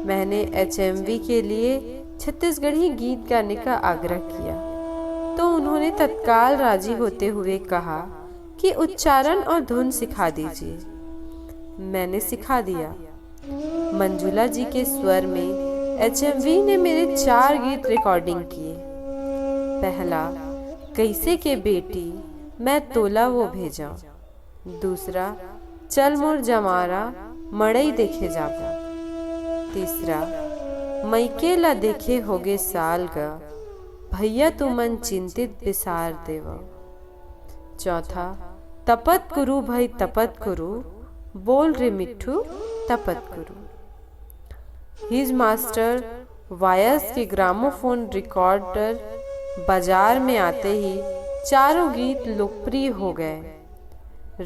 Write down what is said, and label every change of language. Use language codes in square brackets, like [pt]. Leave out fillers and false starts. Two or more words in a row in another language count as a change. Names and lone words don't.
[hi] मैंने HMV के लिए छत्तीसगढ़ी गीत गाने का आग्रह किया तो उन्होंने तत्काल राजी होते हुए कहा कि उच्चारण और धुन सिखा दीजिए। मैंने सिखा दिया। मंजुला जी के स्वर में HMV ने मेरे 4 गीत रिकॉर्डिंग किए। पहला, कैसे के बेटी मैं तोला वो भेजा। दूसरा, चल मोर जमारा मड़ई देखे जाबा। तीसरा, मैके ला देखे होगे साल गा, भैया तुमन चिंतित बिसार देवा। चौथा, तपत गुरु भाई तपत गुरु, बोल रे मिट्ठू तपत गुरु। हिज मास्टर वायस के ग्रामोफोन रिकॉर्डर बाजार में आते ही चारों गीत लोकप्रिय हो गए।